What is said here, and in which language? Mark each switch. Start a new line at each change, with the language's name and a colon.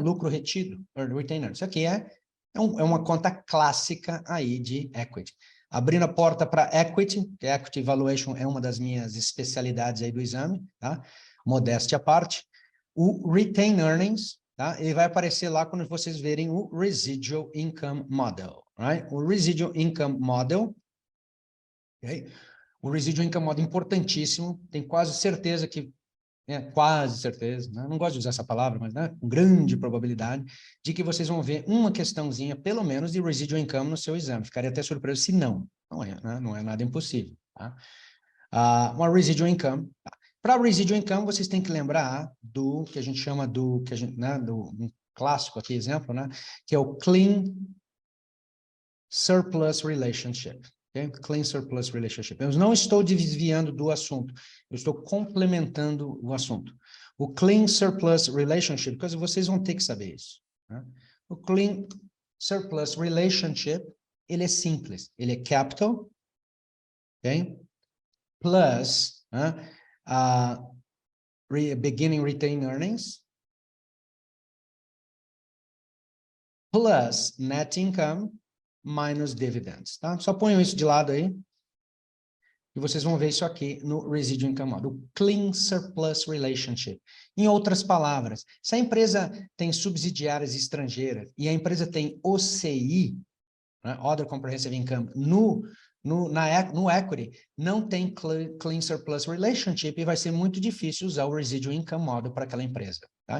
Portuguese: Lucro retido, Retained Earnings. Isso aqui é uma conta clássica aí de equity. Abrindo a porta para equity, que equity valuation é uma das minhas especialidades aí do exame, tá? Modéstia à parte. O Retained Earnings, tá? Ele vai aparecer lá quando vocês verem o Residual Income Model, right? O Residual Income Model, okay? O Residual Income Model é importantíssimo, tenho quase certeza que, quase certeza, né? Não gosto de usar essa palavra, mas né, com grande probabilidade de que vocês vão ver uma questãozinha, pelo menos, de Residual Income no seu exame. Ficaria até surpreso se não. Não é, né? Não é nada impossível. Tá? Uma Residual Income. Tá? Para Residual Income, vocês têm que lembrar do que a gente chama um clássico aqui, exemplo, né? Que é o Clean Surplus Relationship. Okay? Clean Surplus Relationship. Eu não estou desviando do assunto, eu estou complementando o assunto. O Clean Surplus Relationship, porque vocês vão ter que saber isso. Né? O Clean Surplus Relationship, ele é simples, ele é capital, okay?
English: Plus beginning retained earnings, plus net income, minus dividends.
Portuguese: Tá? Só ponham isso de lado aí. E vocês vão ver isso aqui no Residual Income Model, o Clean Surplus Relationship. Em outras palavras, se a empresa tem subsidiárias estrangeiras e a empresa tem OCI, né, Other Comprehensive Income, no equity, não tem Clean Surplus Relationship e vai ser muito difícil usar o Residual Income Model para aquela empresa. Tá?